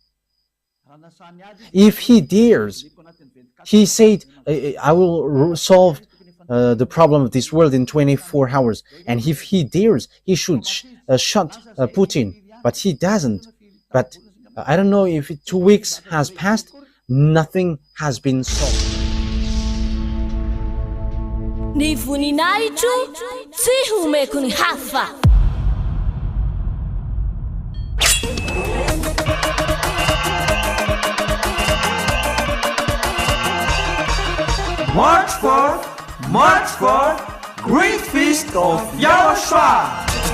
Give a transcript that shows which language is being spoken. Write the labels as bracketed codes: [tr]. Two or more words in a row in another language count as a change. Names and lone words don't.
[en] If he dares, he said, I will solve the problem of this world in 24 hours. And if he dares, he should shut Putin. But he doesn't. But I don't know if 2 weeks has passed, nothing has been solved. [mg] Ny voninahitro tsy homeko ny hafa. [en] March 4th, Great Feast of YAHOSHUAH.